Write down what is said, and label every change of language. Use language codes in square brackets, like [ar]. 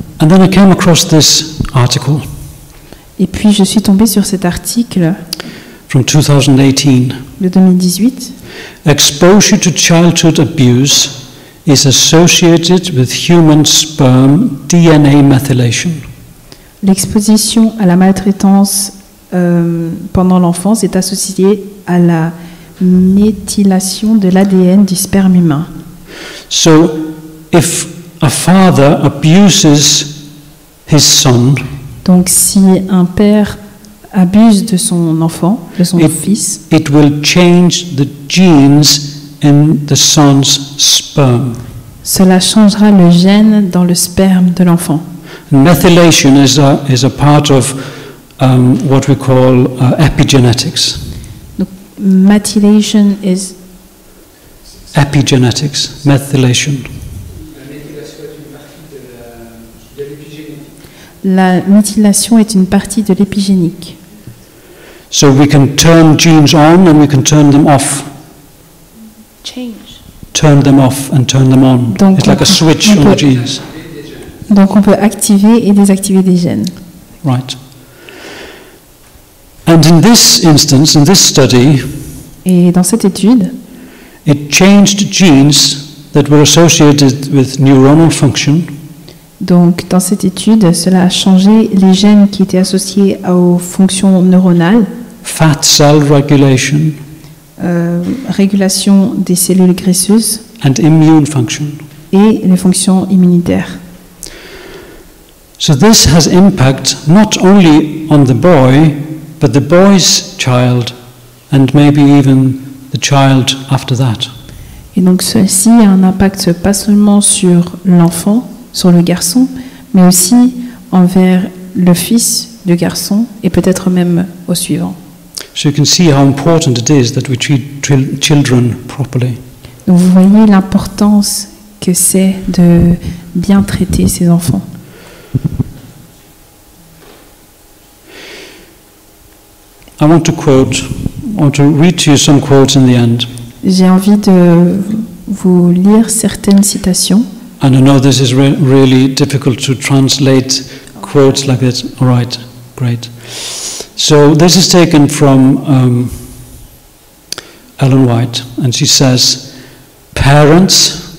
[en] And then I came across this article [fr] Et puis je suis tombée sur cet article [en] from 2018. [fr] de 2018. [en] Exposure to childhood abuse is associated with human sperm DNA methylation. [fr] L'exposition à la maltraitance pendant l'enfance est associée à la méthylation de l'ADN du sperme humain. [en] So, if a father abuses his son, [fr] donc si un père abuse de son enfant, de son fils, [en] it will change the genes in the son's sperm. [fr] Cela changera le gène dans le sperme de l'enfant. [en] Methylation is a part of what we call epigenetics. Donc, methylation is epigenetics, methylation. [fr] La méthylation est une partie de l'épigénique. [en] So we can turn genes on and we can turn them off. Change. Turn them off and turn them on. [fr] Donc [en] it's like a switch on the genes. [fr] Donc on peut activer et désactiver des gènes. [en] Right. And in this instance, in this study, [fr] et dans cette étude, [en] it changed genes that were associated with neuronal function. [fr] Donc dans cette étude, cela a changé les gènes qui étaient associés aux fonctions neuronales. [en] Fat cell regulation. [fr] Régulation des cellules graisseuses. [en] And immune function. [fr] Et les fonctions immunitaires. [en] So this has impact not only on the boy, but the boy's child, and maybe even the child after that. [fr] Et donc ceci a un impact pas seulement sur l'enfant, sur le garçon, mais aussi envers le fils du garçon et peut-être même au suivant. [en] So you can see how important it is that we treat children properly. [fr] Donc vous voyez l'importance que c'est de bien traiter ces enfants. [en] I want to read to you some quotes in the end. [fr] J'ai envie de vous lire certaines citations. [en] And I know this is really difficult to translate quotes like this. All right, great. So this is taken from Ellen White, and she says, "Parents